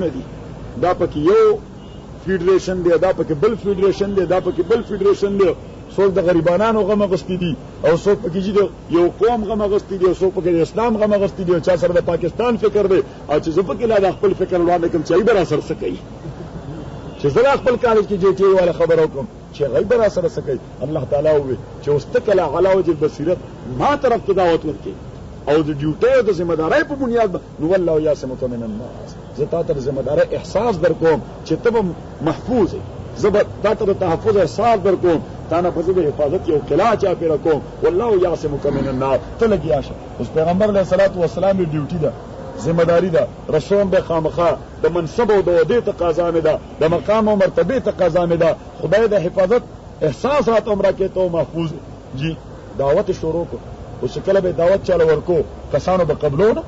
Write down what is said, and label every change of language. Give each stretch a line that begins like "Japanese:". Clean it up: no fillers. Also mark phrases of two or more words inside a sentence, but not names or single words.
Pashto: دي دا پکې یو فیډریشن دی دا پکې بل فیډریشن دی دا پکې بل فیډریشن دی څوک د غریبانانو غم اغوستی دي او څوک پکې چې یو قوم غم اغوستی دي او څوک پکې د اسلام غم اغوستی دي او چا سره د پاکستان فکر دی او چې زه پکې لا د خپل فکر وړاندې کوم چې ای به راسره څه کوي چې زه خپل کالج کې جې ټي والا خبره وکړم چې هغوی به راسره څه کوي. الله تعالی وویل چې اوس ته کله
Arabic: علی وجه البصیرت
Pashto: ما طرف ته دعوت ورکړې او د ډیوټۍ او د ذمہدارۍ په بنیاد نو
Arabic: والله یعصمک من الناس
Pashto: زه تا ته د ذمہدارۍ احساس در کوم چې ته به محفوظ یې زه به تا ته د تحفظ احساس در کوم تا نه به زه د حفاظت یو قلعه چاپېره کوم
Arabic: والله یعصمک من الناس
Pashto: ته لګیا شه. اوس پیغمبر
Arabic: علیه الصلاة والسلام
Pashto: یې ډیوټي ده ذمہداري ده رسوم به خامخا د منصب او د عہدې تقاضا مې ده د مقام او مرتبې تقاضا مې ده خدای د حفاظت احساس راته هم راکړې ته محفوظ جی دعوت شروع کړو. اوس کله به دعوت چاله ورکو کسانو به قبلو نه.